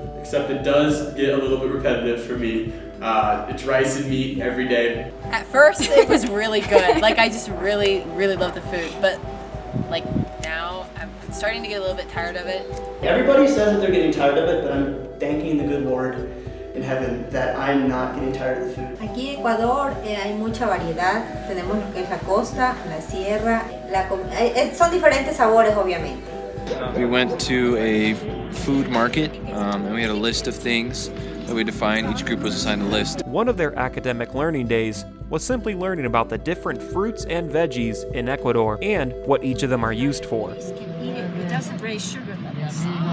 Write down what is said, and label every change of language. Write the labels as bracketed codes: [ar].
[en] Except it does get a little bit repetitive for me. It's rice and meat every day. At first it was really good. Like I just really love the food, but like now I'm starting to get a little bit tired of it. Everybody says that they're getting tired of it, but I'm thanking the good Lord in heaven that I'm not getting tired of the food. [es] Aquí en Ecuador hay mucha variedad. Tenemos lo que es la costa, la sierra, son diferentes sabores obviamente. [en] We went to a food market and we had a list of things that we defined. Each group was assigned a list. One of their academic learning days was simply learning about the different fruits and veggies in Ecuador and what each of them are used for. It doesn't raise sugar levels.